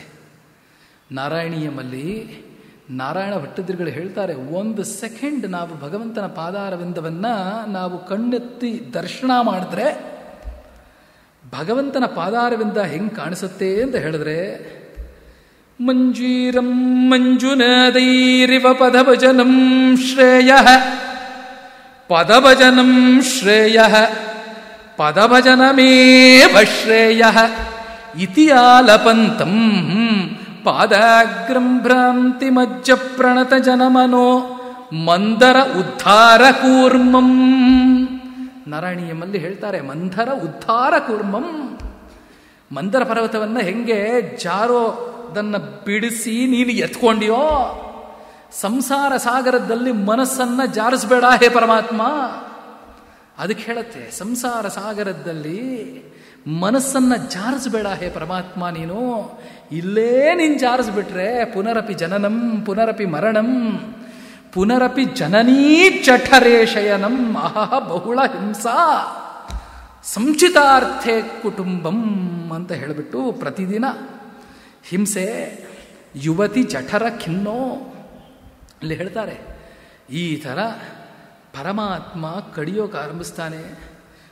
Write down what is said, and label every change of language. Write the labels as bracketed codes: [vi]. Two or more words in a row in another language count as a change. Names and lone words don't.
[kn] ನಾರಾಯಣೀಯಮಲ್ಲಿ ನಾರಾಯಣ ಭಟ್ಟದಿರುಗಳು ಹೇಳ್ತಾರೆ, 1 ಸೆಕೆಂಡ್ ನಾವು ಭಗವಂತನ ಪಾದಾರವಿಂದವನ್ನು ನಾವು ಕಣ್ಣೆತ್ತಿ ದರ್ಶನ ಮಾಡಿದ್ರೆ ಭಗವಂತನ ಪಾದಾರವಿಂದ ಹೆಂಗೆ ಕಾಣಿಸುತ್ತೆ ಅಂತ ಹೇಳಿದ್ರೆ, [sa] ಮಂಜೀರಂ ಮಂಜುನಾದೈರಿವ ಪದಭಜನಂ ಶ್ರೇಯಃ ಪದಭಜನಂ ಶ್ರೇಯಃ ಪದಭಜನಮೇವ ಶ್ರೇಯಃ ಇತಿ ಆಲಪಂತಂ ಪಾದಾಗ್ರಂ ಭ್ರಾಂತಿ ಮಜ್ಜ ಪ್ರಣತ ಜನಮನೋ ಮಂದರ ಉದ್ಧಾರ ಕೂರ್ಮಂ. [kn] ನಾರಾಯಣೀಯಮಲ್ಲಿ ಹೇಳ್ತಾರೆ, [sa] ಮಂದರ ಉದ್ಧಾರ ಕೂರ್ಮಂ. [kn] ಮಂದರ ಪರ್ವತವನ್ನು ಹೆಂಗೆ ಜಾರೋದನ್ನು ಬಿಡಿಸಿ ನೀನು ಎತ್ಕೊಂಡಿಯೋ, ಸಂಸಾರ ಸಾಗರದಲ್ಲಿ ಮನಸ್ಸನ್ನು ಜಾರಿಸಬೇಡ ಹೇ ಪರಮಾತ್ಮ. ಅದಕ್ಕೆ ಹೇಳುತ್ತೆ, ಸಂಸಾರ ಸಾಗರದಲ್ಲಿ ಮನಸ್ಸನ್ನು ಜಾರಿಸಬೇಡ ಹೇ ಪರಮಾತ್ಮ. ನೀನು ಇಲ್ಲೇ ನೀನು ಜಾರಿಸ್ಬಿಟ್ರೆ [sa] ಪುನರಪಿ ಜನನಂ ಪುನರಪಿ ಮರಣಂ ಪುನರಪಿ ಜನನೀ ಚಠರೇ ಶಯನಂ ಅಹಹ ಬಹುಳ ಹಿಂಸಾ ಸಂಚಿತಾರ್ಥೆ ಕುಟುಂಬಂ [kn] ಅಂತ ಹೇಳಿಬಿಟ್ಟು ಪ್ರತಿದಿನ ಹಿಂಸೆ, [sa] ಯುವತಿ ಜಠರ ಖಿನ್ನೋ [kn] ಅಲ್ಲಿ ಹೇಳ್ತಾರೆ. ಈ ಥರ ಪರಮಾತ್ಮ ಕಡಿಯೋಕೆ ಆರಂಭಿಸ್ತಾನೆ.